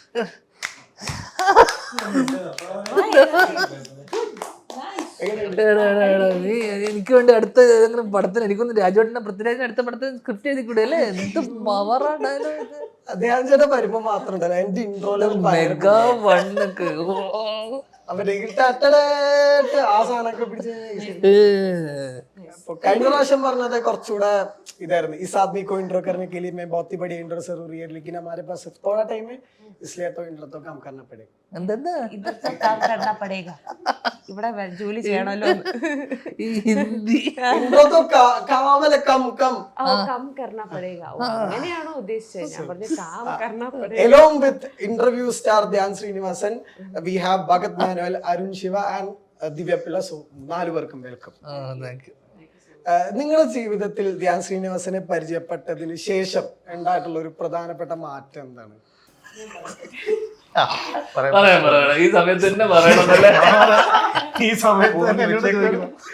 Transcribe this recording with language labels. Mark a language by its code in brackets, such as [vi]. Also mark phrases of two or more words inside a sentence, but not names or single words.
[ml] എനിക്ക് വേണ്ടി അടുത്ത ഏതെങ്കിലും പടത്തിന്, എനിക്കൊന്ന് രാജുവേട്ടനെ പൃഥ്വിരാജിന്റെ അടുത്ത പടത്തിന് സ്ക്രിപ്റ്റ് എഴുതി കൂടല്ലേ എന്ത് പവറാ ഡയലോഗ്. ധ്യാൻ ചേട്ടൻ വരുമ്പോ മാത്രം ഉണ്ടല്ലോ എന്റെ ഇൻട്രോയിലും മെഗാ വണ്ണൊക്കെ ആ സാധനമൊക്കെ പിടിച്ച്. കഴിഞ്ഞ പ്രാവശ്യം പറഞ്ഞത് കുറച്ചുകൂടെ ഇതായിരുന്നു. [hi] इस आदमी को इंट्रो करने के लिए मैं बहुत ही बड़ी इंट्रो जरूरी है, लेकिन हमारे पास थोड़ा टाइम है, इसलिए तो इंट्रो तो काम करना पड़ेगा. [ml] എന്തെന്താ ഇവിടെ ജോലി ചെയ്യണല്ലോ. ഈ ഹിന്ദി [hi] इंट्रो तो काम है, कम कम कम करना पड़ेगा. [ml] അങ്ങനെയാണോ ഉദ്ദേശിച്ചത്? ഞാൻ പറഞ്ഞു [hi] काम करना पड़ेगा. [en] along with interview star Dhyan Srinivasan, we have Bhagat Manuel, Arun Shiva and Divya Pilla. [ml] So 4 പേർക്കും വെൽക്കം. [en] Thank you. [ml] നിങ്ങളുടെ ജീവിതത്തിൽ ധ്യാൻ ശ്രീനിവാസനെ പരിചയപ്പെട്ടതിന് ശേഷം ഉണ്ടായിട്ടുള്ള ഒരു പ്രധാനപ്പെട്ട മാറ്റം എന്താണ്? ഈ സമയത്ത് തന്നെ പറയണമെന്നല്ലേ? ഈ സമയത്ത് തന്നെ എന്നോട് ചോദിക്കണം.